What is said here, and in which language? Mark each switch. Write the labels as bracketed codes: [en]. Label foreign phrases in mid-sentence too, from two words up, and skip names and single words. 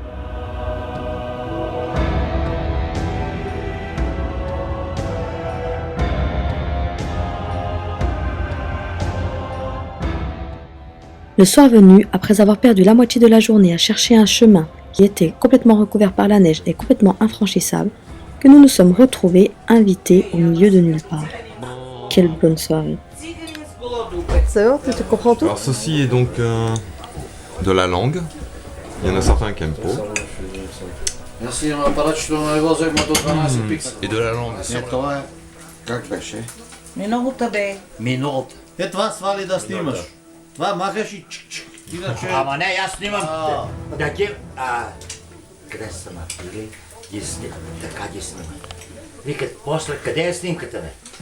[fr] Le soir venu, après avoir perdu la moitié de la journée à chercher un chemin qui était complètement recouvert par la neige et complètement infranchissable, que nous nous sommes retrouvés invités au milieu de nulle part. Quelle bonne soirée. C'est bon, tu comprends tout? Alors ceci est donc de la langue. Il y en a certains qui n'aiment pas. Et de la langue. [bg] Как беше? Миналата бе. Миналата. Това свали да снимаш. Това махаш и чик-чик. Иначе... Ама не, аз снимам. Да ги... Къде са напили? Ги снимам. Така ги снимам. Викат, после къде е снимката, бе?